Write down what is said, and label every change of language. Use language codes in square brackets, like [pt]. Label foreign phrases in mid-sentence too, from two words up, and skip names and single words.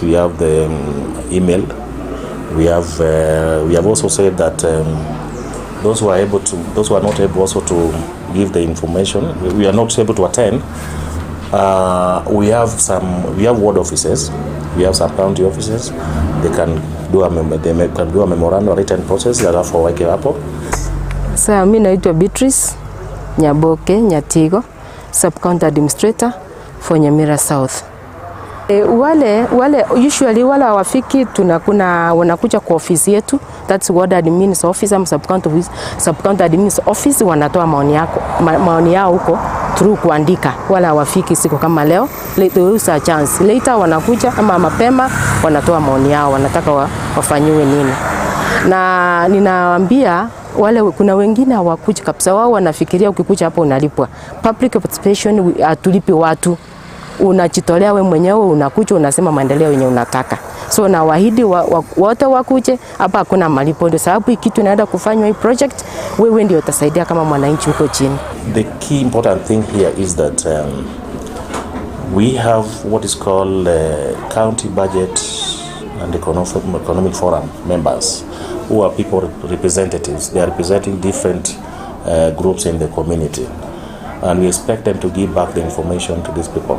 [en] We have the email. We have also said that. Those who are not able also to give the information, we are not able to attend. We have ward offices, we have some county offices. They can do a memorandum written process that are for [sw] wake hapo. Sasa mimi naitwa Beatrice Nyaboke Nyatigo, [en] sub county administrator for Nyamira South. [sw] Wale usually wale hawafiki, kuna wanakuja kwa ofisi yetu, [en] that's ward admin's office ama sub county admin's office, [sw] wanatoa maoni yao huko through kuandika. Wale hawafiki siku kama leo, [en] they use a chance later, [sw] wanakuja ama mapema wanatoa maoni yao, wanataka wafanyiwe nini. Na ninawaambia wale, kuna wengine hawakuja kabisa, wao wanafikiria ukikuja hapo unalipwa. [en] Public participation [sw] atulipi watu, unajitolea wewe mwenyewe, unakuja unasema maendeleo yenye unataka. So na waahidi wote wakuje hapa, hakuna malipo, ndio sababu kitu inaenda kufanywa hii project, wewe ndio utasaidia kama mwananchi huko chini. [en] The key important thing here is that we have what is called county budget and economic forum members, who are people representatives. They are representing different groups in the community, and we expect them to give back the information to these people.